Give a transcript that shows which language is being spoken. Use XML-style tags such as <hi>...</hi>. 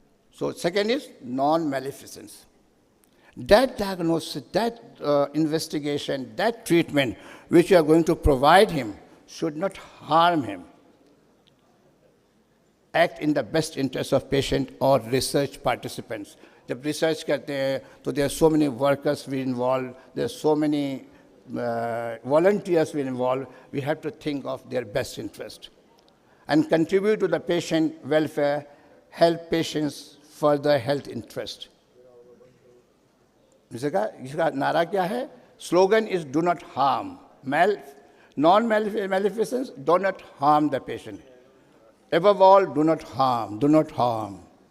<en>So second is non-maleficence. That diagnosis, that investigation, that treatment which you are going to provide him should not harm him. Act in the best interest of patient or research participants.</en> <ur>जब research करते हैं तो</ur> <en>There so many workers we involve, there so many volunteers will involve. We have to think of their best interest and contribute to the patient welfare, help patients further health interest.</en> <ur>इसका नारा क्या है?</ur> <en>Slogan is do not harm. Non-maleficence, do not harm the patient. Above all, do not harm, do not harm.</en>